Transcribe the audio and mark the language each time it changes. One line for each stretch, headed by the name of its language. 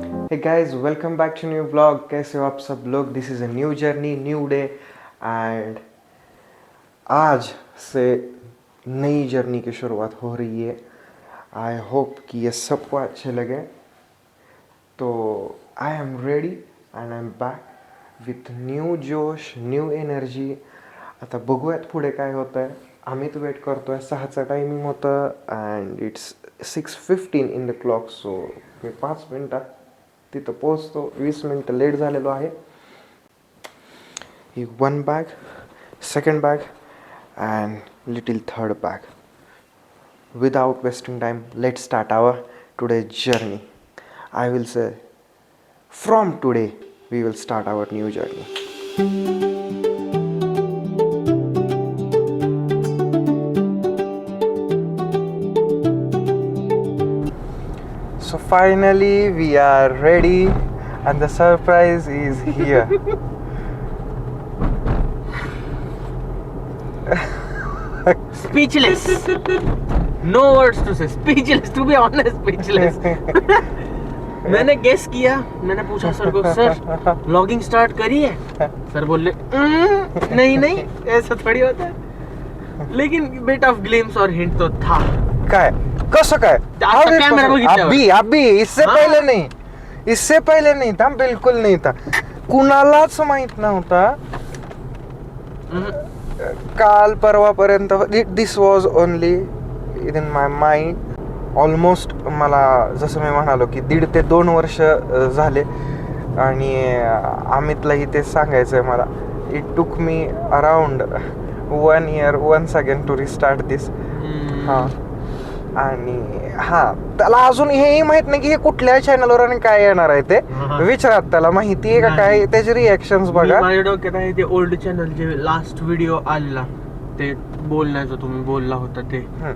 English: Hey guys, welcome back to new vlog.
Hindi: कैसे हो आप सब लोग?
English: This is a new journey, new day and
Hindi: आज से नई जर्नी की शुरुआत हो रही है. आई होप कि ये सबको अच्छे लगे.
English: तो I am ready and I am back with new josh, new energy.
Marathi: आता बघूयात पुढे काय होतं आहे. आम्ही तर वेट करतो आहे. 6चं टायमिंग होतं
English: And it's 6:15 in the clock.
Marathi: So मी 5 मिनटात तिथं पोचतो. 20 मिनटं लेट झालेलो आहे.
English: ही 1 bag, second bag and little third bag. Without wasting time, let start our today journey. I will say from today we will start our new journey. So finally we are ready and the surprise is here. Speechless. No words to say. Speechless. To be honest, speechless.
Hindi: मैंने guess किया, मैंने पूछा sir को, sir vlogging start करी है? Sir बोले नहीं नहीं, ऐसा थोड़ी होता है. लेकिन बिट ऑफ ग्लिम्स और हिंट तो था.
Marathi: काय कसं काय कॅमेरा बघितल्यावर.
Hindi: अभी इससे हाँ? पहले नहीं, इससे पहले नहीं था, बिल्कुल नहीं था.
Marathi: कुणालाच माहित नव्हता. काल परवापर्यंत
English: This was only in my mind.
Marathi: Almost मला जसं मी म्हणालो की 1.5 ते 2 वर्ष झाले आणि अमितलाही ते सांगायचं आहे मला.
English: It took me around 1 year once again to restart this.
Marathi: हां आणि हां, त्याला अजून हेही माहित नाही की हे कुठल्या चॅनलवर आणि काय येणार आहे ते. विचारात त्याला माहिती आहे का काय, त्याचे रिॲक्शन्स बघा. माझ्या डोक्यात आहे ते ओल्ड चॅनल जे लास्ट व्हिडिओ आला ते बोलण्याचं तुम्ही बोलला होता ते.